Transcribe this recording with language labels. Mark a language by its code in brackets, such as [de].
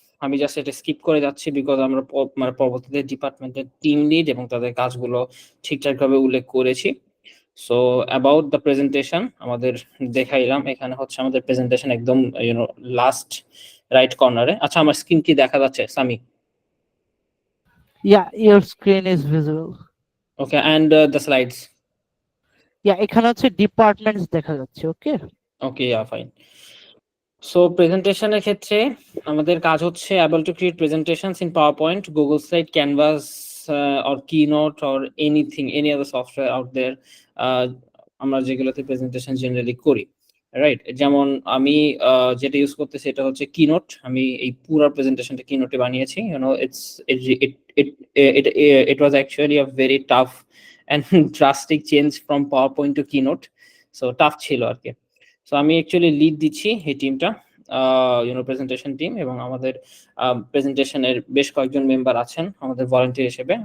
[bn] আমি জাস্ট এটা স্কিপ করে যাচ্ছি বিকজ আমরা মানে পরবর্তীতে ডিপার্টমেন্টের টিম লিড এবং তাদের কাজগুলো ঠিকঠাকভাবে উল্লেখ করেছি। [en] so about the presentation [bn] আমাদের দেখাইলাম, এখানে হচ্ছে আমাদের প্রেজেন্টেশন একদম লাস্ট রাইট কর্নারে। আচ্ছা, আমার স্ক্রিন কি দেখা যাচ্ছে Sami? [en] Yeah, your screen is visible. Okay, and the slides? [bn] Yeah, এখানে হচ্ছে ডিপার্টমেন্টস দেখা যাচ্ছে, ওকে। [en] Okay, yeah fine. [bn] সো প্রেজেন্টেশনের ক্ষেত্রে আমাদের কাজ হচ্ছে [en] able to create presentations in PowerPoint, Google Slide, Canvas, or Keynote, or anything, any other software out there, [bn] আমরা যেগুলোতে প্রেজেন্টেশন জেনারেলি করি, রাইট? যেমন আমি যেটা ইউজ করতেছি সেটা হচ্ছে কিনোট। আমি এই পুরো প্রেজেন্টেশনটা কিনোটে বানিয়েছি। [en] You know it's it it it it was actually a very tough and drastic change from PowerPoint to Keynote. So tough [bn] ছিল আর কি। সো আমি অ্যাকচুয়ালি লিড দিচ্ছি এই টিমটা, প্রেজেন্টেশন টিম, এবং আমাদের প্রেজেন্টেশনের বেশ কয়েকজন মেম্বার আছেন আমাদের ভলান্টিয়ার হিসেবে।